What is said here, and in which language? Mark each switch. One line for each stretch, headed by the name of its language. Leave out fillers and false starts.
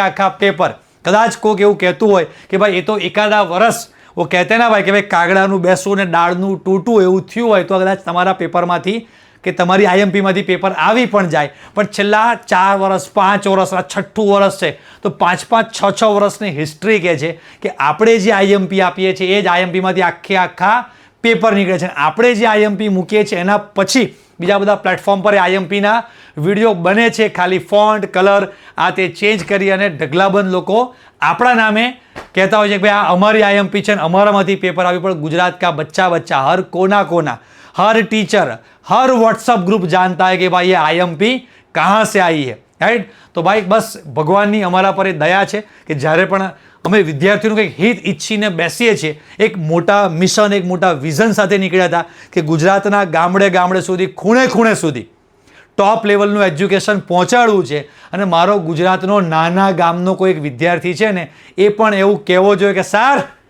Gujarati: આખા પેપર કદાચ કોઈક એવું કહેતું હોય કે ભાઈ એ તો એકાદા વર્ષ
Hindi: वो कहते ना भाई
Gujarati: કે ભાઈ કાગડાનું બેસવું ને ડાળનું તૂટવું એવું થયું હોય તો કદાચ તમારા પેપરમાંથી કે તમારી આઈએમપીમાંથી પેપર આવી પણ જાય, પણ છેલ્લા 4 વર્ષ 5 વર્ષ આ 6ઠું વર્ષ છે તો 5 6 વર્ષની હિસ્ટ્રી કહે છે કે આપણે જે આઈએમપી આપીએ છીએ એ જ આઈએમપીમાંથી આખા પેપર નીકળે છે। આપણે જે આઈએમપી મૂકીએ છીએ એના પછી બીજા બધા પ્લેટફોર્મ પર આઈએમપીના વિડીયો બને છે, ખાલી ફોન્ટ કલર આ તે ચેન્જ કરી અને ઢગલાબંધ લોકો આપણા નામે કહેતા હોય છે કે ભાઈ આ અમારી આઈએમપી છે ને અમારામાંથી પેપર આવી। પણ ગુજરાત
Hindi: का बच्चा हर कोना हर टीचर हर व्हाट्सअप ग्रुप जानता है कि भाई ये आईएमपी कहाँ से आई है, राइट। तो भाई बस भगवाननी
Gujarati: અમારા પર દયા છે કે જ્યારે પણ અમે વિદ્યાર્થીઓનું કંઈક હિત ઈચ્છીને બેસીએ છીએ, એક મોટા મિશન એક મોટા વિઝન સાથે નીકળ્યા હતા કે ગુજરાતના ગામડે સુધી ખૂણે સુધી ટોપ લેવલનું એજ્યુકેશન પહોંચાડવું છે અને મારો ગુજરાતનો નાના ગામનો કોઈ એક વિદ્યાર્થી છે ને એ પણ એવું કહેવો જોઈએ કે સર